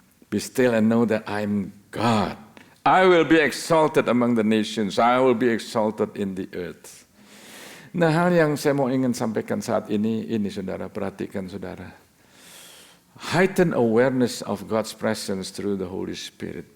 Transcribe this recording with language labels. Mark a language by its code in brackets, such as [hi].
[en] Be still and know that I am God. I will be exalted among the nations. I will be exalted in the earth. [id] Nah, hal yang saya mau ingin sampaikan saat ini saudara, perhatikan saudara. [en] Heightened awareness of God's presence through the Holy Spirit.